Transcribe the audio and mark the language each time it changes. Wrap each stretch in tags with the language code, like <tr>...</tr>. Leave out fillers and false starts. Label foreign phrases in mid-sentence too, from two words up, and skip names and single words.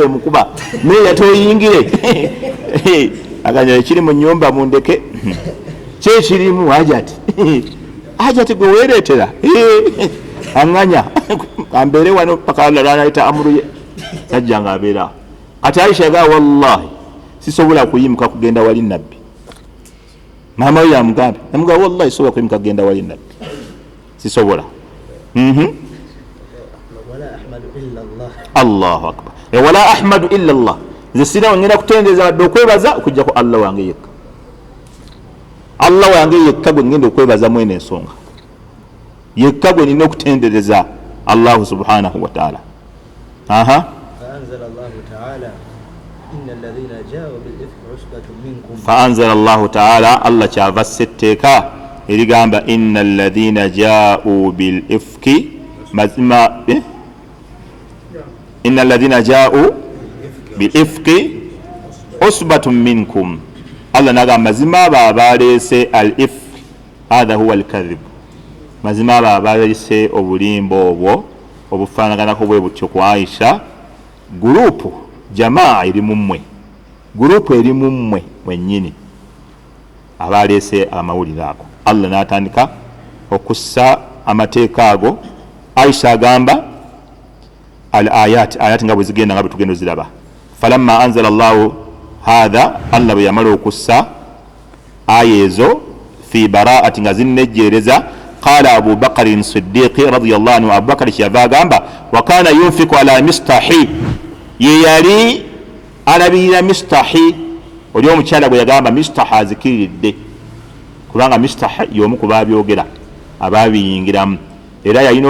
<lg>emukuba meeya toyingire aganya ekiri mu nnyumba mundeke kyekirimu ajati gwe weereetera aŋŋanya ambeere wano paka lanaita amuruye sajja nga abeera ati Aisha yagaa wallahi sisobola kuyimuka kugenda wali nabbi maama we yamugambe namugaa wallahi sisobola kuyimuka kugenda wali nabbi sisobola</lg> <ar>الله أكبر ولا أحمد إلا الله</ar> <lg>nze sina ngenda kutendereza wadde okwebaza okujjako Allah wange yekka Allah wange yekka gwe ngenda okwebaza mwene ensonga yekka gwe nina okutendereza</lg> <ar>الله سبحانه وتعالى فأنزل الله تعالى الله</ar> <lg>kyava setteeka erigamba</lg> <ar>إن الذين جاءوا بالإفك mazima إن الذين جاءوا بالإفك عصبة منكم الله</ar> <lg>nagamba mazima abo abaleese</lg> <ar>الإفك هذا هو الكذب</ar> <lg>mazima abo abaleese obulimbo obwo obufaanaganako bwe butyo ku Aisha gurupu jamaa eri mummwe gurupu eri mummwe mwennyini abaleese amawulire ago Allah n'atandika okussa amateeka ago Aisha agamba</lg> <ar>الآيات</ar> <lg>nga bwe zigenda nga bwe tugenda ziraba</lg> <ar>فلما أنزل الله هذا</ar> <lg>Allah bwe yamala okussa aya ezo</lg> <ar>في براءتي</ar> <lg>nga zinnejjereza</lg> <ar>قال أبو بكر الصديق رضي الله عنه</ar> <lg>Abu Bakr kyava agamba</lg> <ar>وكان ينفق على مسطح</ar> <lg>ye yali alabirira mistahi oli omukyala gwe yagamba mistaha azikiridde kubanga mistaha y'omu ku baabyogera abaabiyingiramu era yalina</lg>